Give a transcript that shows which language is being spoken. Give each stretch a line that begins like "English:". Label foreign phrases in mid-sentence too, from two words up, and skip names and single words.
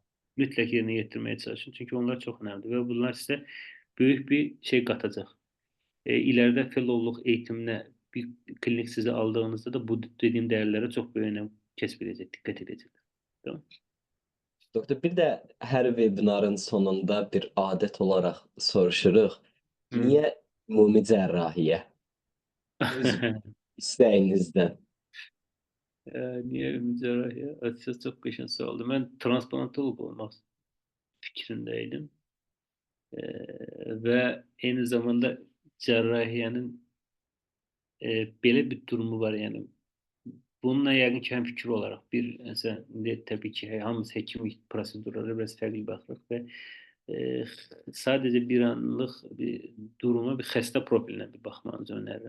Turkish: mutlak yerine getirmeye çalışın. Çünkü onlar çok önemli ve bunlar size büyük bir şey katacak. İleride fellowluk eğitimine bir klinik size aldığınızda da bu dediğim değerlere çok bir önem kesbilecek, dikkat edecek. Tamam.
Azerbaijani: Doktor, bir də hər webinarın sonunda bir adət olaraq soruşuruq. Niyə ümumi cərrahiyyə? Öz istəyinizdən.
Turkish: Niye ümumi cerrahi? Açıkçası çok başarısı oldu. Ben transplantolog olmak fikrindeydim. Ve aynı zamanda cerrahiyenin böyle bir durumu var yani. Bununla yakın ki fikir olarak bir mesela tabii ki
Azerbaijani: hamımız hekim
Turkish: prosedürleri biraz farklı bakırıq ve sadece bir anlık bir duruma bir hasta profiline bir bakmanızı öneririm.